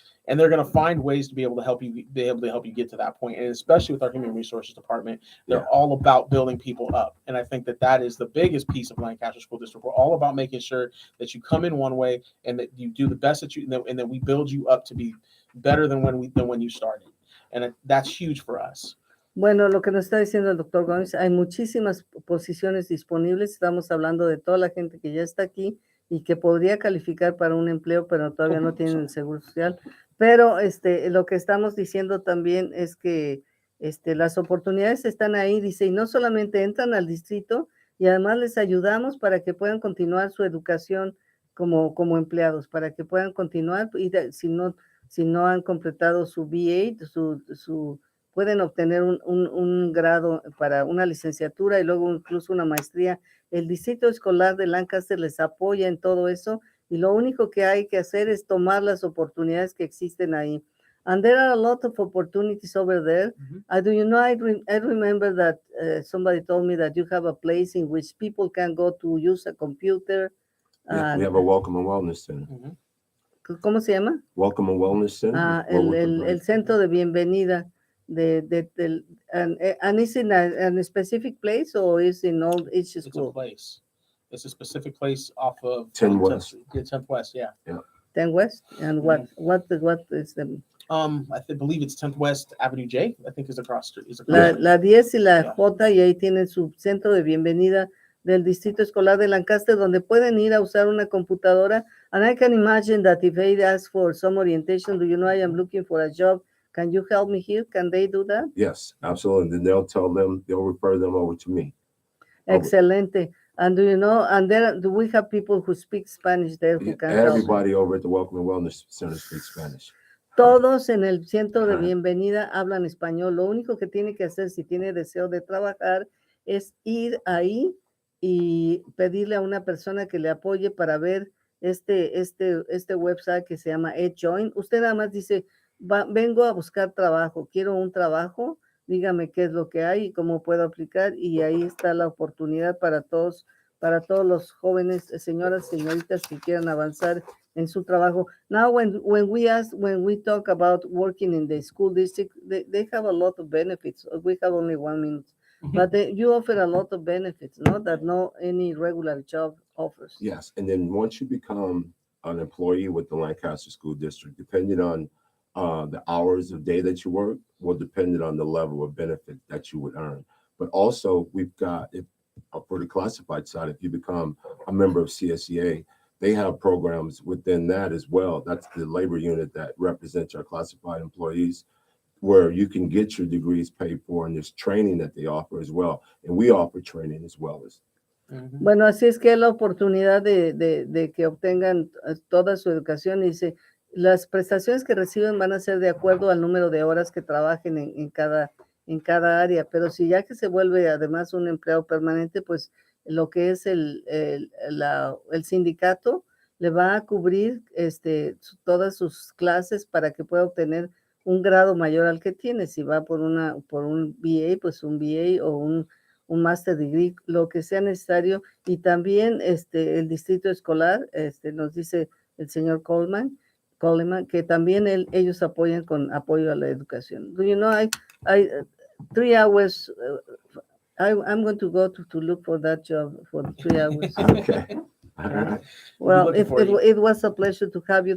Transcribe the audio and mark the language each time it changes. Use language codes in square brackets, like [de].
[en] And they're going to find ways to be able to help you get to that point. And especially with our human resources department, they're all about building people up. And I think that is the biggest piece of Lancaster School District. We're all about making sure that you come in one way and that you do the best and that we build you up to be better than when you started. And that's huge for us. [es] Bueno, lo que nos está diciendo el doctor Goines, hay muchísimas posiciones disponibles. Estamos hablando de toda la gente que ya está aquí y que podría calificar para un empleo, pero todavía no tienen el seguro social. Pero lo que estamos diciendo también es que las oportunidades están ahí, dice, y no solamente entran al distrito, y además les ayudamos para que puedan continuar su educación como empleados, para que puedan continuar, y si no han completado su BA, pueden obtener un grado para una licenciatura y luego incluso una maestría. El Distrito Escolar de Lancaster les apoya en todo eso, y lo único que hay que hacer es tomar las oportunidades que existen ahí. [en] And there are a lot of opportunities over there. I remember that somebody told me that you have a place in which people can go to use a computer. Yeah, we have a Welcome and Wellness Center. [es] ¿Cómo se llama? [en] Welcome and Wellness Center. [es] El centro de bienvenida. [en] And is in a specific place or is in all each school? It's a place. It's a specific place off of 10 West. 10th West, yeah. 10 West? And what is the... I believe it's 10th West Avenue J, I think is across. [es] La 10 y la J, y ahí tienen su centro de bienvenida del Distrito Escolar de Lancaster, donde pueden ir a usar una computadora. [en] And I can imagine that if they ask for some orientation, I am looking for a job, can you help me here? Can they do that? Yes, absolutely. Then they'll refer them over to me. [es] Excelente. [en] And do we have people who speak Spanish there who can help? Everybody over at the Welcome and Wellness Center speaks Spanish. [es] Todos en el centro de bienvenida hablan español. Lo único que tiene que hacer, si tiene deseo de trabajar, es ir ahí y pedirle a una persona que le apoye para ver este website que se llama EdJoin. Usted nada más dice, vengo a buscar trabajo, quiero un trabajo, dígame qué es lo que hay y cómo puedo aplicar, y ahí está la oportunidad para todos los jóvenes, señoritas que quieran avanzar en su trabajo. [en] Now, when we talk about working in the school district, they have a lot of benefits. We have only 1 minute, but you offer a lot of benefits, no? That no any regular job offers. Yes, and then once you become an employee with the Lancaster School District, depending on the hours of day that you work, will depend on the level of benefit that you would earn. But also, we've got, if for the classified side, if you become a member of CSEA, they have programs within that as well. That's the labor unit that represents our classified employees, where you can get your degrees paid for, and there's training that they offer as well. And we offer training as well as. [es] Bueno, así es que es la oportunidad de que obtengan toda su educación. Dice, las prestaciones que reciben van a ser de acuerdo al número de horas que trabajen en cada área, pero si ya que se vuelve además un empleado permanente, pues lo que es el sindicato le va a cubrir todas sus clases para que pueda obtener un grado mayor al que tiene. Si va por un BA, pues un BA o un master degree, lo que sea necesario. Y también el distrito escolar, nos dice el señor Coleman, que también ellos apoyan con apoyo a la educación. [en] Do you know, I 3 hours, I'm going to go to look for that job for the 3 hours. Okay. All right. Well, We'll be looking for you. it was a pleasure to have you.